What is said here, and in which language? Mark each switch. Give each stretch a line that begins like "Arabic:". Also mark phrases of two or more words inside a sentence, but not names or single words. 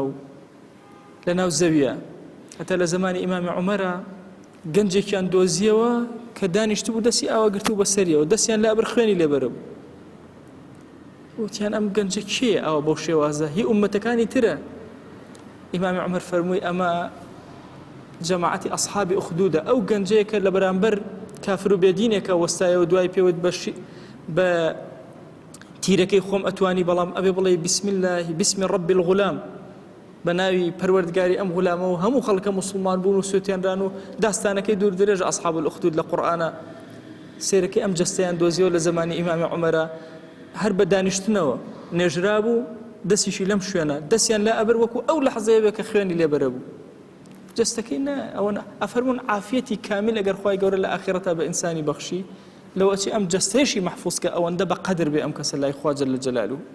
Central Kurdish: لە ناو زەویە هەتا لە زمانی ئیمامی عومەرە گەنجێکیان دۆزیەوە کە دانیشتبوو دەستی ئاوا گرتو بە سەریەوە دەستیان لە ئەبر خوێنی لێبەرە بوو وتیان ئەم گەنجە کێ ئەوە بەو شێوازە هی ئومەتەکانی ترە ئیمامی عومەر فەرمووی ئەمە جەماعەتی ئەصحابی ئوخدودە ئەو گەنجەیەکە لە بەرامبەر کافر و بێدینێکە وەستایەوە دوای پێوت بە تیرەکەی خۆم ئەتوانی بەڵام ئەبێ بڵێ
Arabic: بسم الله بسم رب الغلام
Central Kurdish: بە ناوی پەروەردگاری ئەم غولامەوە هەموو خەڵکە موسڵمان بوون و سوێتیانران و داستانەکەی دوور درێژ
Arabic: ئەصحاب الأخدود
Central Kurdish: لە قورئانە سێرەکەی ئەم جەستەیان دۆزیەوە لە زمانی ئیمامی عومەرە هەر بە دانیشتنەوە نێژرا بوو دەستیشی لەم شوێنە دەستیان لا ئەبر وەکو ئەو لەحزەیە بێ کە خوێنی لێبەرە بوو جەستەکەی ئەوە ئەفەرمون عافیەتی کامل ئەگەر خوای گەورە لە ئاخرەتە بە ئینسانی بەخشی لەوە چی ئەم جەستەیەشی مەحفوظ کە ئەوەندە بە قەدر بێ ئەم کەسە لای خوا
Arabic: جەل جەلالوه